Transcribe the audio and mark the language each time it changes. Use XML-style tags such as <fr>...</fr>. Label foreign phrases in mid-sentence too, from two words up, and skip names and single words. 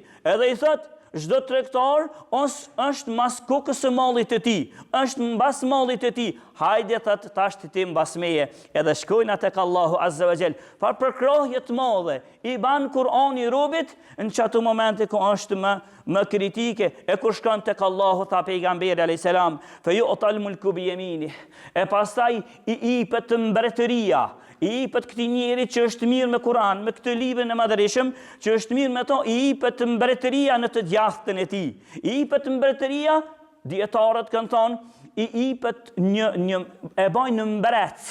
<sq>Edhe i thot çdo tregtar është mas kokës së mallit të tij, është mbas mallit të tij. Hajde thot tash ti mbas meje, edhe shkojnë tek Allahu</sq> <ar>عز وجل.</ar> <sq>Par përkrohje të madhe i ban Kur'ani robit në çato momente ku është më kritike, e kur shkon tek Allahu tha pejgamberi</sq> <ar>عليه السلام, فيعطى الملك بيمينه.</ar> <sq>E pastaj i ipet mbretëria, i ipet këtij njeri që është mirë me Kur'an, me këtë librin e madhërishëm, që është mirë me to, i ipet mbretëria në të djathtën e tij. I ipet mbretëria, dietarët kanë thonë, i ipet e bajnë mbret.</sq>